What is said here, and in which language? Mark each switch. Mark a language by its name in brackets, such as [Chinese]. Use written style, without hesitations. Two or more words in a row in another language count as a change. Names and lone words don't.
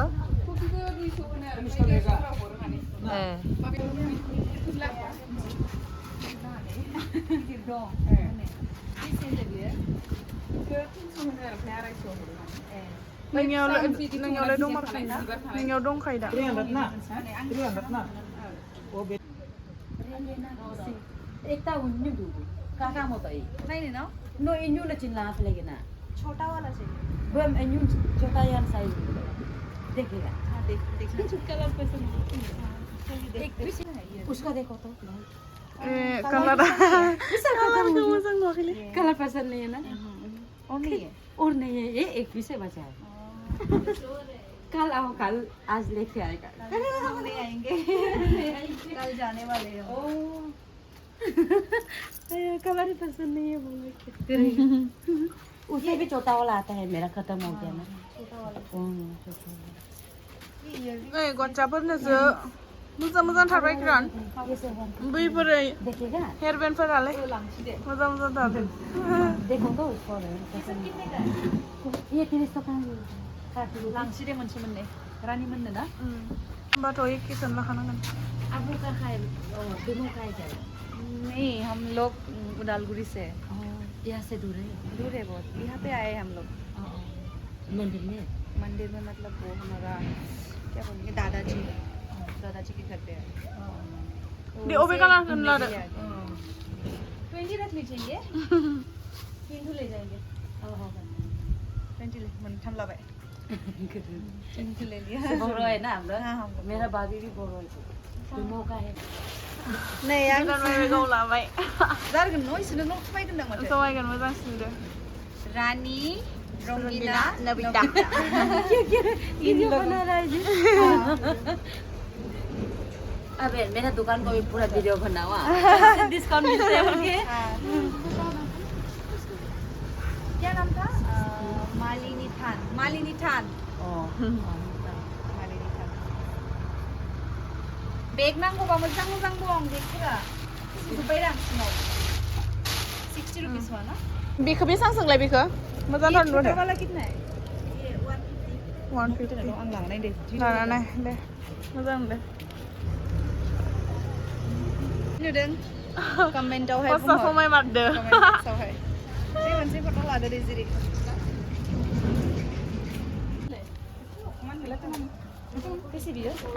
[Bodo] कफिखौ 200 होनो आरो हरो माने गिदिर दं बेसे बियो 300 होनो आरो ओमफ्राय 250 हरो नोंनियावलाय दंमारखायो ना नोंनियाव दंखायो दा 300 ना एकता उन्नू दूध काका मत आई नायनो न नो इन्नू न चिल्ला लगे ना [Hindi] छोटा वाला चाहिए वो इन्नू छोटा यार साइज देखेगा हाँ देख कलर पसंद एक पीस उसका देखो तो [Bodo] कलर मोजां नुवाखैलै [Hindi] कलर पसंद नहीं है ना और नहीं है और नहीं है ये एक पीस है बचा है कल आओ कल आज लेके आएगा हम नहीं आएंगे कल जाने वाले हैं कलर पसंद नहीं है बोले उसे भी छोटा वाला आता है मेरा खत्म हो गया ना छोटा वाला [Bodo] नै गन्जाफोरनोसो मोजां थारबाय ग्रान बैफोर [Hindi] देखेगा [Bodo] हेयर बेन्डफोरालाय मोजां थार [Hindi] देखो तो उसको ये 30 का [Bodo] लांसि दे मोनसे मोननै रानि मोननो ना होमबाथ' एखेखौनो लाखानांगोन [Hindi] आपको का खाए दोनों खाए जाए नहीं हम लोग उदालगुड़ी से यहाँ से दूर है दूर है बहुत यहाँ पे आए हम लोग मंदिर में मतलब वो हमारा क्या बोलेंगे दादाजी के घर पे आए [Bodo] दे अबे कलरखौनो लादो [Hindi] 20 रख लीजिए 20 ले जाएंगे 20 ले [Bodo] मोनथाम लाबाय [Hindi] 20 ले लिया बोरो है ना हम लोग हाँ मेरा बाबी भी बोरो है दोनों का है [Bodo] नै आं गाव लाबाय जारगोन न' इसोरनो न' समायगोनदां माथो समायगोन मोजांसिन दे रानी रंगीला नबिता [Hindi] वीडियो बना रहा है जी अबे मेरा दुकान को भी पूरा वीडियो बनाओ डिस्काउंट मिलता है मुझे क्या नाम था [Bodo] मालिनीथान बेग नांगौबा मोजां दं बेगफोरा जोब्बाय दां सिङाव 60 रुपीस [Hindi] हुआ ना [Bodo] बेखौ बेसांसोंलाय बेखौ मोजां थार नुदो [Hindi] वाला कितना है ये 150 150 [Bodo] आं लांनाय दे लानानै दे मोजां दे नुदों कमेन्टआवहाय खस्थ' समाय मारदो कमेन्टआवहाय बे मोनसे फट' लादो दे जेरै बेसे बियो